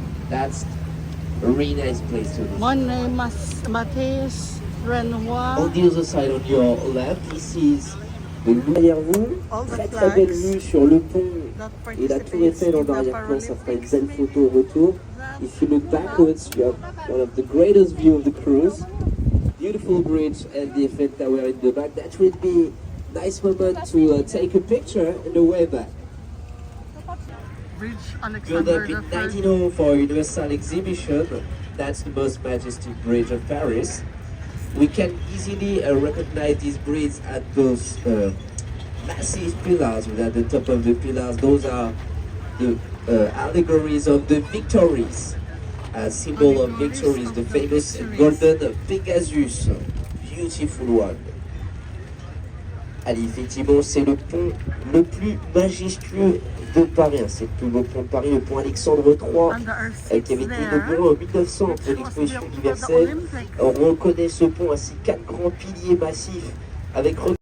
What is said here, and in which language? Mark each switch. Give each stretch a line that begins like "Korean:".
English: That's a really nice place to visit. Monet, Matisse, Renoir. On the other side, on your left, this is the
French: derrière vous, très très belle vue sur le pont et la tour Eiffel en arrière-plan, ça fera une belle photo au retour.
English: If you look backwards, you have one of the greatest view of the cruise. Beautiful bridge and the Eiffel Tower in the back. That would be a nice moment to take a picture on the way back. Bridge Built Alexander up in the 1900 for Universal Exhibition, that's the most majestic bridge of Paris. We can easily recognize these bridges at those massive pillars. At the top of the pillars, those are the allegories of the victories, a symbol of victories, the famous golden Pegasus, beautiful one.
French: Allez, effectivement, c'est le pont le plus majestueux de Paris. C'est le plus beau pont de Paris, le pont Alexandre III, qui avait été inauguré en 1900 pour l'exposition universelle. On reconnaît ce pont ainsi 4 grands piliers massifs avec